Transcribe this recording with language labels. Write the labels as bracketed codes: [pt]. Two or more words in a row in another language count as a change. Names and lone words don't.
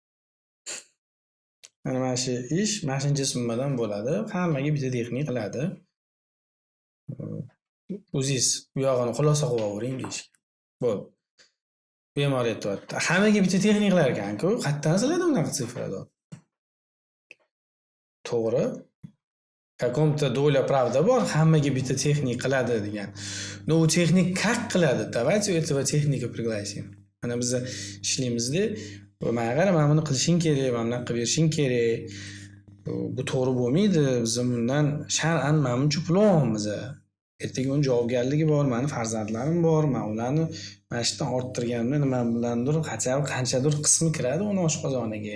[uz] Mana shu ish mashincha summadan bo'ladi. Hammaga bitta texnik qiladi. O'zingiz u yog'ini xulosa qilib olavering deyishgan. Bo'ldi. Bemor aytyapti. Hammaga bitta texnik qilar ekan-ku, qayerdan sizlarda unaqa sifrada? To'g'ri. [ru] Каком-то доля правда [uz] bor, hammaga bitta texnik qiladi degan. No, u texnik как qiladi? [ru] Давайте этого техника пригласим. [uz] Mana biz ishlaymizda, "Menga qara, men buni qilishing kerak, men buni qilib berishing kerak. Bu to'g'ri bo'lmaydi. Biz bundan shar'an men buncha pul olamiz. Ertaga uni javobgarligi bor, meni farzandlarim bor, men ularni mana shu yerdan orttirganimda nima bilandir qanchadir qismi kiradi uni oshqozoniga.